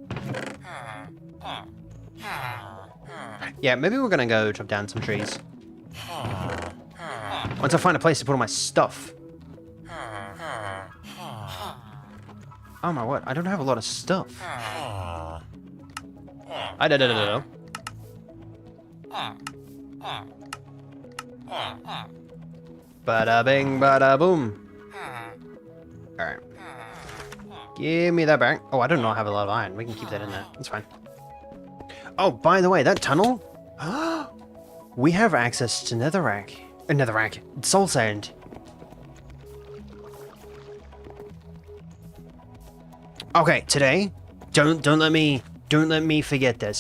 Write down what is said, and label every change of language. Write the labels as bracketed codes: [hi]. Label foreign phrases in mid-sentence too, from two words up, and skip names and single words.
[en] Yeah, maybe we're gonna go chop down some trees. Once I find a place to put all my stuff. Oh my word, I don't have a lot of stuff. I don't know. Bada bing, bada boom. Alright. Give me that back. Oh, I do not have a lot of iron. We can keep that in there. That's fine. Oh, by the way, that tunnel. We have access to netherrack. Soul sand. Okay, today, don't let me forget this.